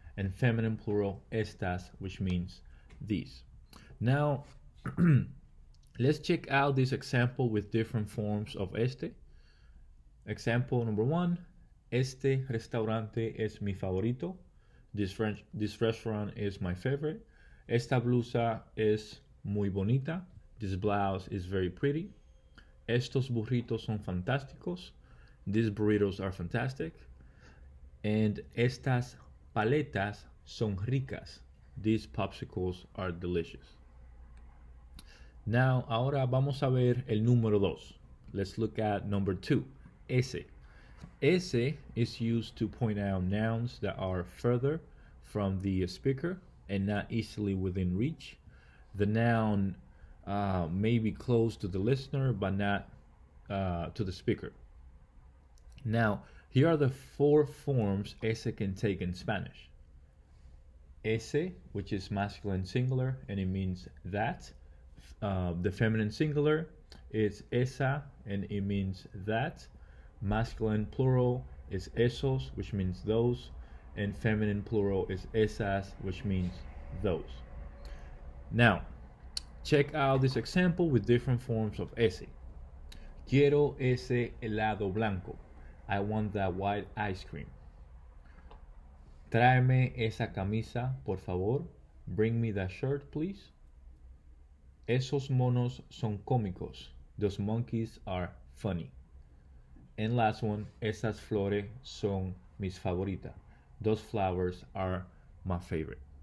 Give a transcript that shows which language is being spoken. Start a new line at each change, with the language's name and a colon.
English: And feminine plural, estas, which means these. Now, let's check out this example with different forms of este. Example number one,
Spanish: este restaurante es mi favorito.
English: This restaurant is my favorite.
Spanish: Esta blusa es muy bonita.
English: This blouse is very pretty.
Spanish: Estos burritos son fantásticos.
English: These burritos are fantastic.
Spanish: And estas paletas son ricas.
English: These popsicles are delicious.
Spanish: Now, ahora vamos a ver el número dos.
English: Let's look at number two, ese. Ese is used to point out nouns that are further from the speaker and not easily within reach. The noun may be close to the listener but not to the speaker. Now, here are the four forms ese can take in Spanish. Ese, which is masculine singular and it means that. The feminine singular is esa and it means that. Masculine plural is esos, which means those. And feminine plural is esas, which means those. Now, check out this example with different forms of ese.
Spanish: Quiero ese helado blanco.
English: I want that white ice cream.
Spanish: Tráeme esa camisa, por favor.
English: Bring me that shirt, please.
Spanish: Esos monos son cómicos.
English: Those monkeys are funny. And last one,
Spanish: esas flores son mis favoritas.
English: Those flowers are my favorite.